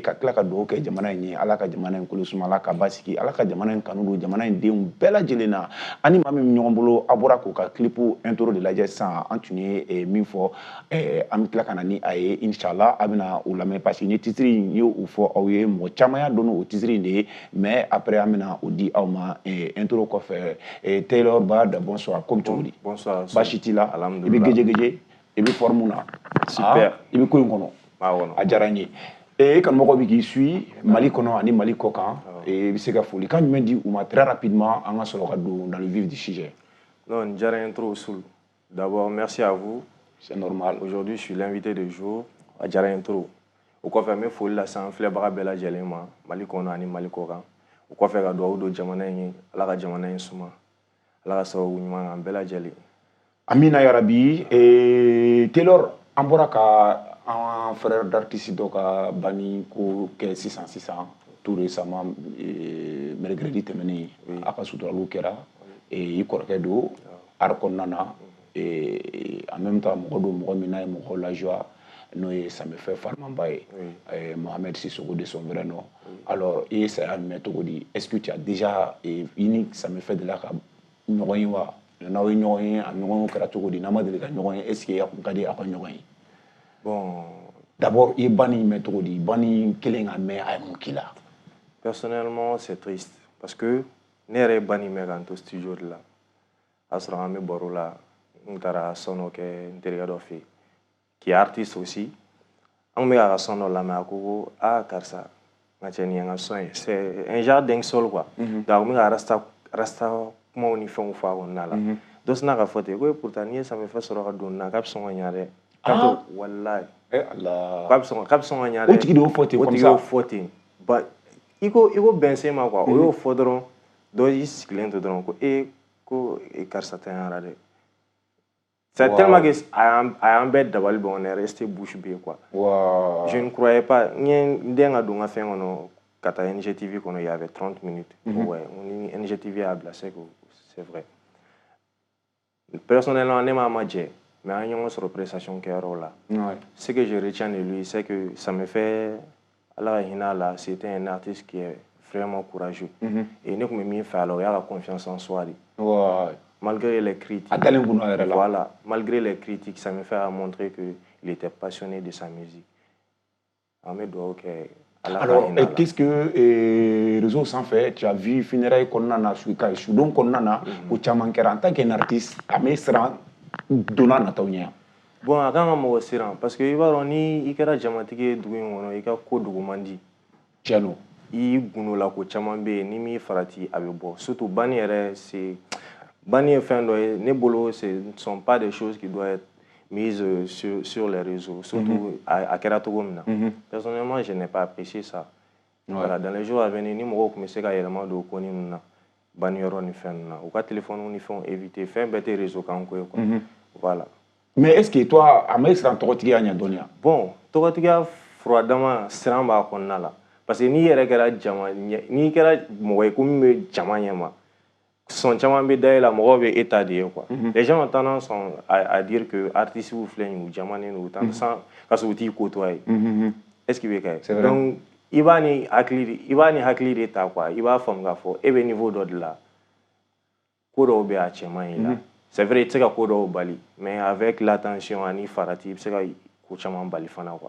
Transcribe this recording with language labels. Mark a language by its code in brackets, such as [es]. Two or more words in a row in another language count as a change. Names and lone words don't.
[bm] ka tila ka dugawu kɛ jamana in ye Ala ka jamana in kolo suma Ala ka basigi Ala ka jamana in kanu don jamana in denw bɛɛ lajɛlen na ani maa min ɲɔgɔn bolo a bɔra k'u ka clipu intro de lajɛ sisan an tun ye min fɔ an bɛ tila ka na ni a ye inshallah a bɛna u lamɛn parce que ni titre in y'o fɔ aw ye mɔgɔ caman y'a dɔn o titre in de ye mais après an bɛna o di aw ma intro kɔfɛ Taylor Bada [fr] bonsoir comme [bm] cogo di [fr] bonsoir [bm] baasi t'i la i bɛ gɛjɛgɛjɛ i bɛ forme na [fr] super [bm] i bɛ ko in kɔnɔ a diyara n ye e kanumɔgɔ bɛ k'i suit Mali kɔnɔ ani Mali kɔ kan i bɛ se ka folikan jumɛn di u ma [fr] très rapidement [bm] an ka sɔrɔ ka don [fr] dans le vif du sujet. Non, [bm] n diyara n ye trop Soul. [fr] D'abord merci à vous. C'est normal. Aujourd'hui je suis l'invité du jour. [bm] A diyara n ye trop. O kɔfɛ n bɛ foli lase an filɛbaga bɛɛ lajɛlen ma Mali kɔnɔ ani Mali kɔ kan. O kɔfɛ ka dugawu don jamana in ye Ala ka jamana in suma Ala ka sababu ɲuman an bɛɛ lajɛlen. Amina yarabi Taylor an bɔra ka [fr] un frère d'artiste [bm] dɔ ka banni ko kɛ sisan [fr] tout récemment mercredi [bm] tɛmɛnen a ka suturaliw kɛra i kɔrɔkɛ don art kɔnɔna na [fr] en même temps [bm] mɔgɔ don mɔgɔ min n'a ye mɔgɔw lajoie n'o ye Samefɛ Farmanba ye Mohamed Sissoko de [fr] son vrai nom alors [bm] i ye saya mɛn cogo di [fr] est-ce que tu as déjà [bm] i ni Samefɛ delila ka ɲɔgɔn ye wa n'aw ye ɲɔgɔn ye a ɲɔgɔnyew kɛra cogo di n'a ma deli ka ɲɔgɔn ye [fr] est-ce que [bm] a kun ka di a ka ɲɔgɔn ye. [fr] Bon, [bm] d'abord i ye banni mɛn cogo di banni kelen ka mɛn a ye mun k'i la. [fr] Personnellement c'est triste parce que [bm] ne yɛrɛ ye banni mɛn k'an to studio de la a sɔrɔ an bɛ baro la n taara son dɔ kɛ n terikɛ dɔ fɛ yen [fr] qui est artiste aussi [bm] an bɛ k'a ka son dɔ lamɛn a ko ko karisa n ka cɛ nin ye n ka son ye [fr] c'est un genre dancehall quoi donc [bm] a kun bɛ ka rasta kumaw ni fɛnw fɔ a kɔnɔna la dɔ sinna ka fɔ ten ko pourtant n'i ye Samefɛ sɔrɔ ka don nin na k'a bɛ sɔn ka ɲa dɛ k'a to walayi k'a bɛ sɔn ka ɲa dɛ o tigi de y'o fɔ ten [fr] comme ça [bm] o tigi y'o fɔ ten i ko bɛnsɛn ma quoi o y'o fɔ dɔrɔn dɔ y'i sigilen to dɔrɔn ko ko karisa tanyara dɛ [fr] c'est tellement que [bm] a y'an bɛɛ dabali ban [fr] on est resté bouche bée quoi je ne croyais pas [bm] n den ka don n ka fɛn kɔnɔ ka taa NGTV kɔnɔ [fr] il y avait 30 minutes ouais [bm] ni NGTV y'a bila [fr] c'est que c'est vrai personnellement [bm] ne m'a majɛ mais an ɲɔgɔn sɔrɔ prestation kɛyɔrɔ la [fr] ce que je retiens de lui c'est que ça me fait [bm] Ala ka hinɛ a la [fr] c'était un artiste qui est vraiment courageux et [bm] ne tun bɛ min fɛ a la o y'a ka [fr] confiance en soi de malgré les critiques voilà malgré les critiques ça me fait montrer que il était passionné de sa musique [bm] an bɛ dugawu kɛ. [fr] Alors, qu'est-ce que [bm] réseau sanfɛ [fr] tu as vu funérailles [bm] kɔnɔna na sudon kɔnɔna na o caman kɛra [fr] en tant qu'un artiste [bm] a bɛ siran donna nataw ɲɛ. Bon a kan ka mɔgɔ siran parce que i b'a dɔn ni i kɛra jamatigi ye dugu in kɔnɔ i ka ko dogo man di. Tiɲɛ don. I gundo ko caman bɛ yen ni m'i farati a bɛ bɔ surtout banni yɛrɛ c'est banni ye fɛn dɔ ye ne bolo [fr] ce ne sont pas des choses qui doivent être mises sur les réseaux surtout [bm] à kɛra cogo min na. [fr] Personnellement je n'ai pas apprécié ça. Voilà dans les jours à venir [bm] ni mɔgɔw tun bɛ se ka yɛlɛma don ko ninnu na banni yɔrɔ ni fɛn ninnu na u ka téléphone ni fɛnw éviter fɛn bɛɛ tɛ réseau kan ko ye quoi. [fr] Voilà. Mais est-ce que toi [bm] a ma siran tɔgɔtigiya ɲɛ dɔɔnin wa. Bon tɔgɔtigiya furadama siran b'a kɔnɔna la parce que n'i yɛrɛ kɛra jama n'i kɛra mɔgɔ ye ko min bɛ jama ɲɛma son caman bɛ da e la mɔgɔw bɛ e ta de ye quoi. [fr] Les gens ont tendance à dire que artistes [bm] filɛ nin u jamanen don sans ka sɔrɔ u t'i côtoyer [fr] est-ce qu'il [bm] bɛ kɛ donc i b'a ni hakili de ta quoi i b'a faamu k'a fɔ e bɛ niveau dɔ de la ko dɔw bɛ a cɛ man ɲi la [fr] c'est vrai [bm] i tɛ se ka ko dɔw bali [fr] mais avec l'attention [bm] ani farati i bɛ se ka ko caman bali fana quoi.